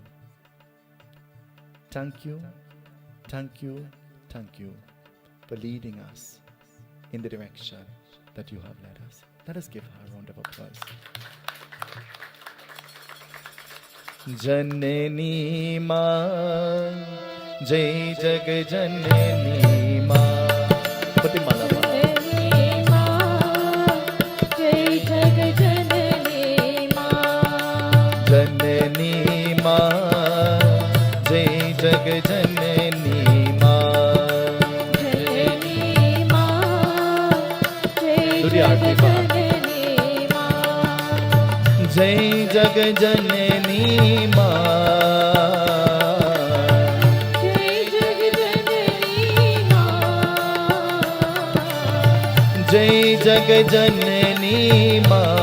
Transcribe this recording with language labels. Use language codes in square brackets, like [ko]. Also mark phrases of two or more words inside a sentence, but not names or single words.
[en] Thank you, thank you, thank you for leading us in the direction that you have led us. Let us give her a round of applause. [hi] Janani Ma, Jai Jag Janani Ma. [en] Put the mala ma. [hi] Janani Ma, Jai Jag Janani Ma. Janani Ma, Jai [en] Do the aarti ma. [hi] Jai Jag Janani Ma. Jai Jag Janani Ma.